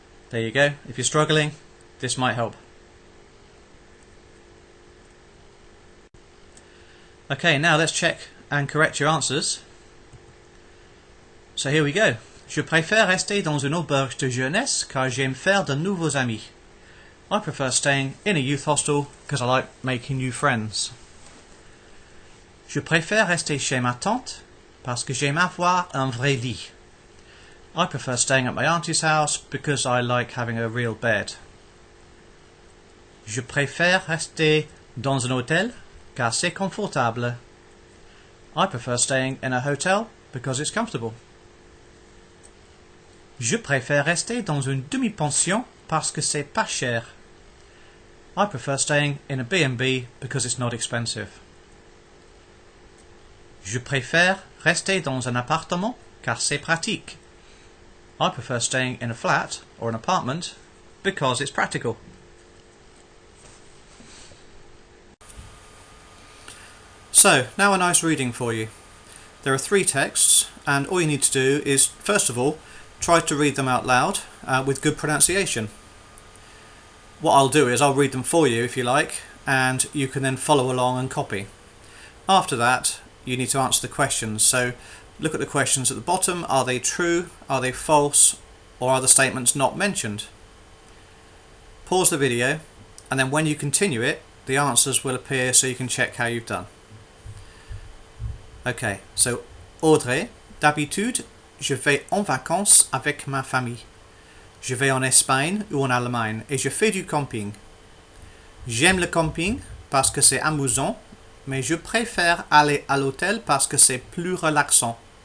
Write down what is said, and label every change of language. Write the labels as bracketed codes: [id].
[en] There you go. If you're struggling, this might help. Okay, now let's check and correct your answers. So here we go. [fr] Je préfère rester dans une auberge de jeunesse car j'aime faire de nouveaux amis. [en] I prefer staying in a youth hostel because I like making new friends. [fr] Je préfère rester chez ma tante parce que j'aime avoir un vrai lit. [en] I prefer staying at my auntie's house because I like having a real bed. [fr] Je préfère rester dans un hôtel car c'est confortable. [en] I prefer staying in a hotel because it's comfortable. [fr] Je préfère rester dans une demi-pension parce que c'est pas cher. [en] I prefer staying in a B&B because it's not expensive. [fr] Je préfère rester dans un appartement car c'est pratique. [en] I prefer staying in a flat or an apartment because it's practical. So, now a nice reading for you. There are 3 texts, and all you need to do is, first of all, try to read them out loud with good pronunciation. What I'll do is I'll read them for you if you like, and you can then follow along and copy. After that, you need to answer the questions. So look at the questions at the bottom. Are they true? Are they false? Or are the statements not mentioned? Pause the video, and then when you continue it, the answers will appear so you can check how you've done. Okay, so [fr] Audrey, d'habitude, je vais en vacances avec ma famille. Je vais en Espagne ou en Allemagne et je fais du camping. J'aime le camping parce que c'est amusant, mais je préfère aller à l'hôtel parce que c'est plus relaxant.